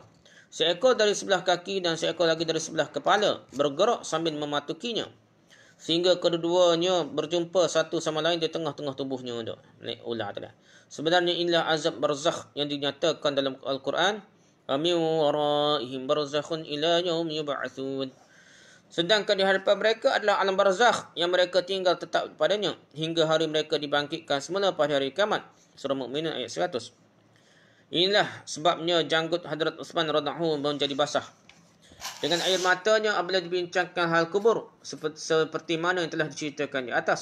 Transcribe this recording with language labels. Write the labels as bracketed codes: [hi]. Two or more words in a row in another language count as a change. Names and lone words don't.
[ms] Seekor dari sebelah kaki dan seekor lagi dari sebelah kepala bergerak sambil mematukinya. Sehingga kedua-duanya berjumpa satu sama lain di tengah-tengah tubuhnya. Ular tu dah. Sebenarnya inilah azab barzakh yang dinyatakan dalam Al-Quran. [ar] ومن ورائهم برزخ إلى يوم يبعثون. [ms] Sedangkan di hadapan mereka adalah alam barzakh yang mereka tinggal tetap padanya hingga hari mereka dibangkitkan semula pada hari kiamat. Surah Mukminun ayat 100. Inilah sebabnya janggut Hadrat Uthman [ar] رضي الله عنه [ms] menjadi basah dengan air matanya apabila dibincangkan hal kubur seperti mana yang telah diceritakan di atas.